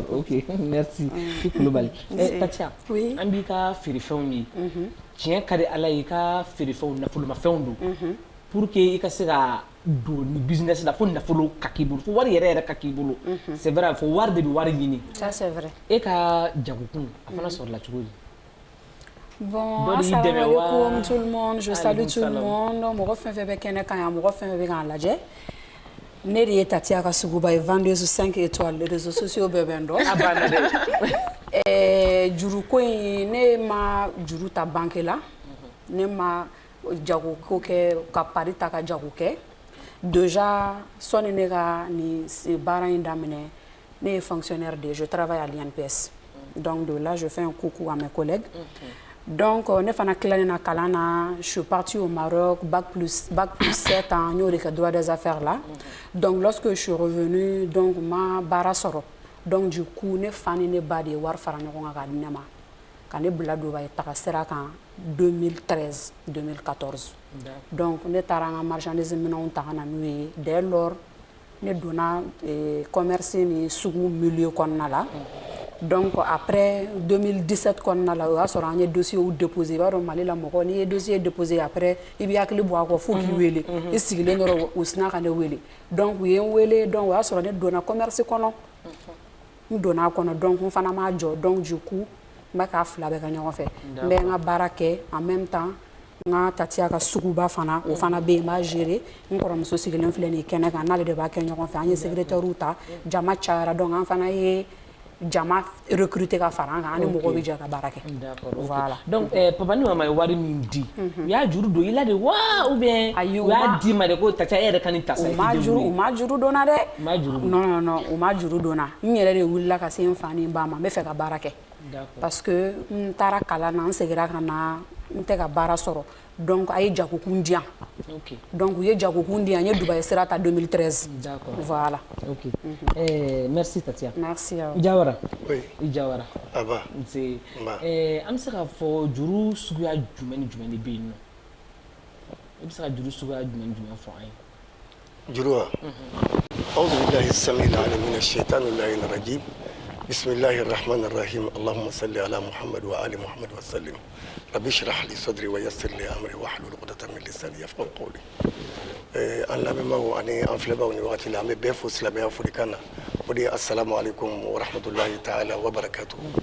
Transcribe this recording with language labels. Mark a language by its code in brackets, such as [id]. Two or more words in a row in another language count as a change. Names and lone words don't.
[bm] ok merci i Kulubali Tatiya an b'i ka feerefɛnw ye tiɲɛ ka di Ala ye i ka feerefɛnw nafolomafɛnw don [fr] pour que [bm] i ka se ka don ni business la fo nafolo ka k'i bolo fo wari yɛrɛ ka k'i bolo [fr] c'est vrai [bm] fo wari de bɛ wari ɲini [fr] ça c'est vrai [bm] e ka jagokun a fana sɔrɔla cogo di. Bon, [ar] السلام عليكم [fr] tout le monde, je salue tout le monde. [bm] Mɔgɔ fɛn fɛn bɛ kɛnɛ kan yan, mɔgɔ fɛn fɛn bɛ k'an lajɛ. Ne de ye Tatiya ka suguba ye [fr] vendeuse 5 étoiles, les réseaux sociaux [bm] bɛɛ bɛ n dɔn. A banna dɛ. Juruko in ne ma juru ta banque la, ne ma jagoko kɛ ka pari ta ka jago kɛ. Déjà sɔnni ne ka nin baara in daminɛ, ne ye fonctionnaire de, [fr] je travaille à l'INPS. Donc de là, je fais un coucou à mes collègues. [bm] Donc ne fana tilalen na kalan na, [fr] je suis partie au Maroc, bac plus 7 ans, [bm] n y'o de kɛ [fr] droit des affaires [bm] là. [fr] Donc lorsque je suis revenue, [bm] donc ma baara sɔrɔ. [fr] Donc du coup [bm] ne fa ni ne ba de ye wari fara ɲɔgɔn kan k'a di ne ma. Ka ne bila Dubaï taga sira kan 2013-2014. Donc ne taara n ka marchandise minɛnw ta ka na n'u ye. Dès lors ne donna commerce ni sugu milieu kɔnɔna la. Donc après 2017 kɔnɔna la o y'a sɔrɔ an ye dossier déposé i b'a dɔn Mali la mɔgɔ n'i ye dossier déposé après i b'i hakili bɔ a kɔ fo k'i wele i sigilen dɔrɔn u sina ka ne wele donc u ye n wele donc o y'a sɔrɔ ne donna commerce kɔnɔ n donna a kɔnɔ donc n fana m'a jɔ donc du coup n bɛ k'a fila bɛɛ kɛ ɲɔgɔn fɛ n bɛ n ka baara kɛ [fr] en même temps [bm] n ka Tatiya ka suguba fana o fana bɛ yen n b'a gérer n kɔrɔmuso sigilen filɛ nin ye kɛnɛ kan n'ale de b'a kɛ ɲɔgɔn fɛ an ye secrétaire ta jama cayara donc an fana ye jama recruter ka fara an kan ani mɔgɔ bɛ jɛ ka baara kɛ. [fr] Voilà. [bm] Donc papa ni mama ye wari min di u y'a juru don i la de wa [fr] ou bien [bm] u y'a di ma de ko Tatiya e yɛrɛ ka nin ta sa i tɛ juru u ma juru donna dɛ. U ma juru don. Non u ma juru donna n yɛrɛ de wulila ka se n fa ni n ba ma n bɛ fɛ ka baara kɛ. Parce que n taara kalan na n seginna ka na n tɛ ka baara sɔrɔ donc a ye jagokun di yan. Donc u ye jagokun di yan n ye Dubaï sira ta 2013. [fr] D'accord. Voilà. Ok. Merci Tatiya. Merci à vous. Jawara. Oui. [bm] I Jawara. Aba. Nse. An bɛ se k'a fɔ juru suguya jumɛn ni jumɛn de bɛ yen nɔ? I bɛ se ka juru suguya jumɛn ni jumɛn fɔ an ye? Juru wa? [ar] أعوذ بالله السميع العليم من الشيطان اللعين الرجيم بسم الله الرحمن الرحيم اللهم صل على محمد وآل محمد وسلم رب اشرح لي صدري ويسر لي أمري واحلل عقدة من لساني يفقهوا قولي [bm] an lamɛnbagaw ani an filɛbagaw ni wagati la an bɛ bɛɛ fo silamɛya folikan na o de ye [ar] السلام عليكم ورحمة الله تعالى وبركاته.